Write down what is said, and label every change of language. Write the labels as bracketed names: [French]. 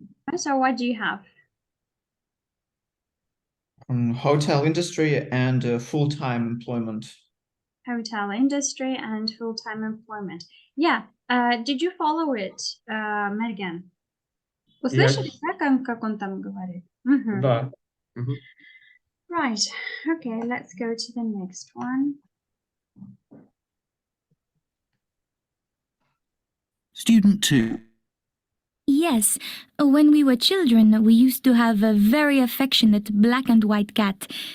[English] Yes. So what do you have? Hotel industry and full-time employment. Hotel industry and full-time employment. Yeah. Did you follow it, Mergen? [Russian] Услышали, да, как он там говорит? Да. Мгм. [English] Right. Okay, let's go to the next one. Student 2. Yes, when we were children, we used to have a very affectionate black and white cat.